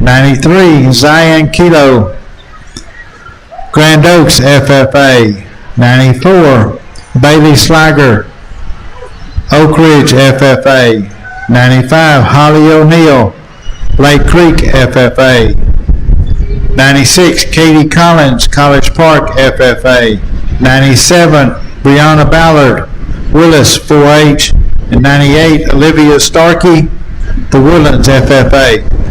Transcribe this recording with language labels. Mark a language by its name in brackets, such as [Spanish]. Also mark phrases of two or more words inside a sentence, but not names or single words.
[English] 93, Zion Kilo, Grand Oaks FFA. 94, Bailey Slager, Oak Ridge FFA. 95, Holly O'Neill, Lake Creek FFA. 96, Katie Collins, College Park FFA. 97, Brianna Ballard, Willis 4-H. And 98, Olivia Starkey, The Woodlands FFA.